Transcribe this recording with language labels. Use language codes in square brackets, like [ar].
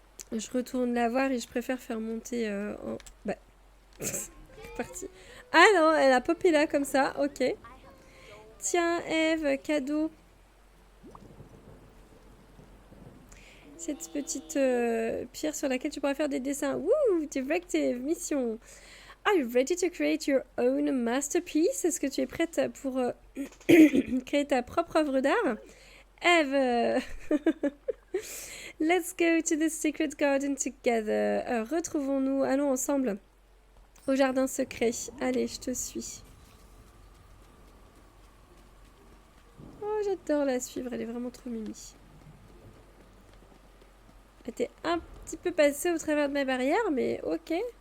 [fr] Je retourne la voir et je préfère faire monter en... Bah... c'est parti. Ah non, elle a popé là, comme ça, ok. Tiens, Eve, cadeau. Cette petite pierre sur laquelle tu pourras faire des dessins. [en] Wouh, directive, mission. Are you ready to create your own masterpiece? [fr] Est-ce que tu es prête pour créer ta propre œuvre d'art? [en] Eve, let's go to the secret garden together. [fr] Retrouvons-nous, allons ensemble au jardin secret. Allez, je te suis. Oh, j'adore la suivre, elle est vraiment trop mimi. Elle était un petit peu passée au travers de ma barrière, mais ok.